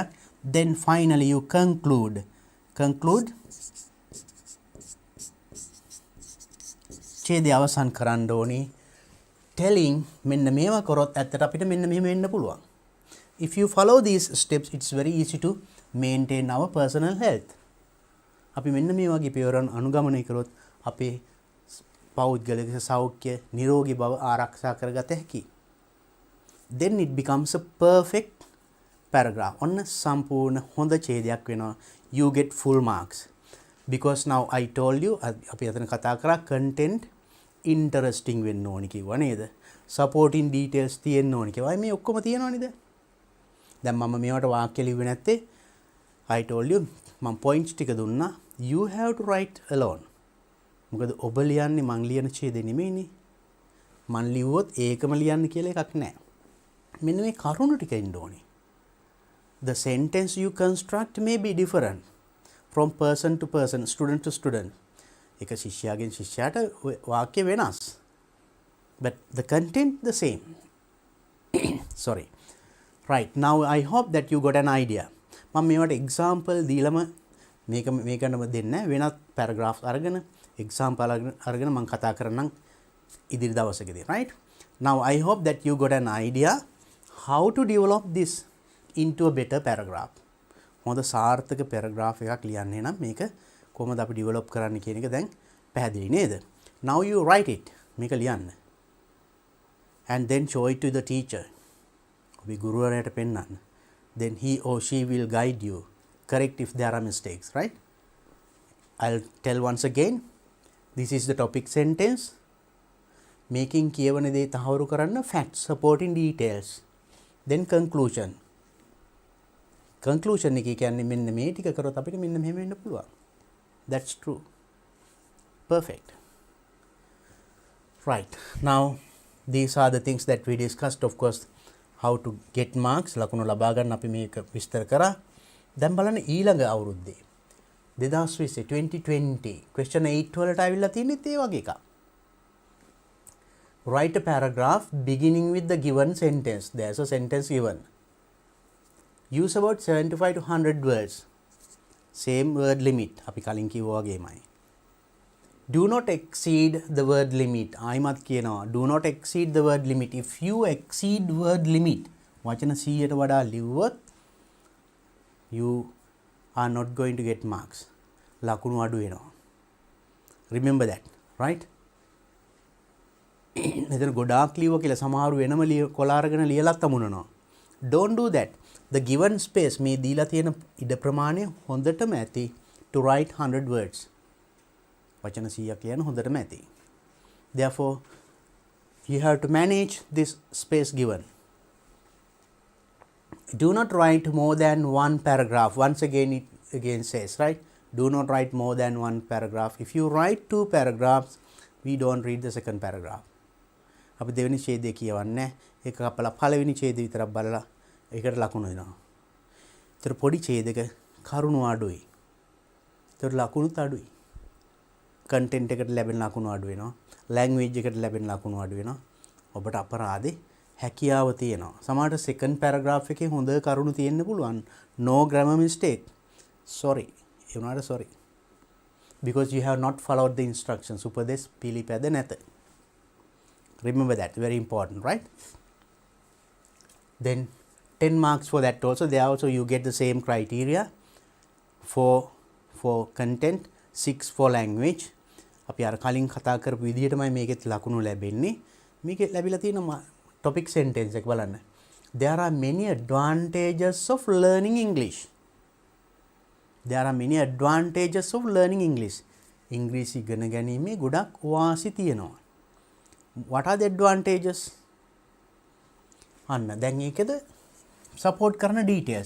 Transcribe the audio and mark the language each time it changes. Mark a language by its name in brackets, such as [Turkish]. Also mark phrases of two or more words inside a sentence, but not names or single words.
[English] then finally you conclude [Sinhala] ඡේදය අවසන් කරන්න ඕනි telling මෙන්න මේවා කරොත් ඇත්තට අපිට මෙන්න මෙහෙම වෙන්න පුළුවන්. [English] if you follow these steps, it's very easy to maintain our personal health. [Sinhala] අපි මෙන්න මේ වගේ පියවරන් අනුගමනය කරොත් අපේ පෞද්ගලික සෞඛ්‍ය නිරෝගී බව ආරක්ෂා කරගත හැකියි. [English] then it becomes a perfect paragraph. [Sinhala] ඔන්න සම්පූර්ණ හොඳ ඡේදයක් වෙනවා. [English] you get full marks because now I told you [Sinhala] අපි අතන කතා කරා [English] content interesting [Sinhala] වෙන්න ඕනි කිව්වා නේද? [English] supporting details [Sinhala] තියෙන්න ඕනි කිව්වා. මේ ඔක්කොම තියෙනව නේද? දැන් මම මේවට වාක්‍ය ලිව්වේ නැත්තේ [English] I told you [Sinhala] මම points ටික දුන්නා. [English] you have to write alone. [Sinhala] මොකද ඔබ ලියන්නේ මං ලියන ඡේදෙ නෙමෙයිනේ. මං ලිව්වොත් ඒකම ලියන්න කියලා එකක් නැහැ. මෙන්න මේ කරුණු ටික ඉන්න ඕනේ. [English] the sentence you construct may be different from person to person, student to student. [Sinhala] එක ශිෂ්‍යයාගෙන් ශිෂ්‍යයාට වාක්‍ය වෙනස්. [English] but the content the same. sorry. right, now I hope that you got an idea. [Sinhala] මම මේවට example දීලම මේකටම දෙන්න වෙනත් paragraph අරගෙන example අරගෙන මම කතා කරන්නම් ඉදිරි දවසකදී, [English] right? now I hope that you got an idea how to develop this into a better paragraph. [Sinhala] හොඳ සාර්ථක paragraph එකක් ලියන්නේ නම් මේක කොහොමද අපි develop කරන්න කියන එක දැන් පැහැදිලි නේද? [English] now you write it. [Sinhala] මේක ලියන්න. [English] and then show it to the teacher. [Sinhala] ඔබේ ගුරුවරයාට පෙන්නන්න. [English] then he or she will guide you, correct if there are mistakes, right? I'll tell once again, this is the topic sentence. making [Sinhala] කියවන දේ තහවුරු කරන්න [English] facts, supporting details, then conclusion. [Sinhala] conclusion එක කියන්නේ මෙන්න මේ ටික කරොත් අපිට මෙන්න මෙහෙම වෙන්න පුළුවන්. [English] that's true. perfect. right, now these are the things that we discussed. of course, how to get marks, [Sinhala] ලකුණු ලබා ගන්න අපි මේක විස්තර කරා. දැන් බලන්න ඊළඟ අවුරුද්දේ 2020 question 8 වලට ආවිල්ලා තියෙනෙත් ඒ වගේ එකක්. [English] write a paragraph beginning with the given sentence. There's a sentence given. Use about 75 to 100 words. Same word limit. [Sinhala] අපි කලින් කිව්වා වගේමයි. [English] Do not exceed the word limit. [Sinhala] ආයිමත් කියනවා [English] do not exceed the word limit. If you exceed word limit, [Sinhala] වචන 100ට වඩා ලිව්වොත් [English] you are not going to get marks. [Sinhala] ලකුණු අඩු වෙනවා. [English] Remember that, right? [Sinhala] මෙතන ගොඩාක් ලියුවා කියලා සමහරු වෙනම කොළ අරගෙන ලියලත් අමුණනවා. [English] Don't do that. The given space [Sinhala] මේ දීලා තියෙන ඉඩ ප්‍රමාණය හොඳටම ඇති [English] to write 100 words. [Sinhala] වචන 100ක් ලියන්න හොඳටම ඇති. [English] Therefore, you have to manage this space given. Do not write more than one paragraph. Once again, it again says, right? Do not write more than one paragraph. If you write 2 paragraphs, we don't read the second paragraph. [Sinhala] අපි දෙවෙනි ඡේදය කියවන්නේ ඒක කපලා පළවෙනි ඡේදය විතරක් බලලා ඒකට ලකුණු දෙනවා. ඒතර පොඩි ඡේදයක කරුණු අඩුයි. ඒතර ලකුණුත් අඩුයි. කන්ටෙන්ට් එකට ලැබෙන ලකුණු අඩු වෙනවා. ලැන්ග්වේජ් එකට ලැබෙන ලකුණු අඩු වෙනවා. ඔබට අපරාධේ හැකියාව තියෙනවා. සමහරට [English] second paragraph [Sinhala] එකේ හොඳ කරුණු තියෙන්න පුළුවන්. [English] No grammar mistake. Sorry. [Sinhala] ඒ වුණාට sorry. [English] Because you have not followed the instructions. [Sinhala] උපදෙස් පිළිපැද නැත. [English] Remember that, very important, right? Then 10 marks for that also. There also you get the same criteria for content, 6 for language. [Sinhala] අපි අර කලින් කතා කරපු විදිහටමයි මේකෙත් ලකුණු ලැබෙන්නේ. මේකේ ලැබිලා තියෙන [English] topic sentence [Sinhala] එක බලන්න. [English] There are many advantages of learning English. There are many advantages of learning English. [Sinhala] ඉංග්‍රීසි ඉගෙන ගැනීමේ ගොඩක් වාසි තියෙනවා. [English] What are the advantages? [Sinhala] අන්න දැන් ඒකද support කරන details.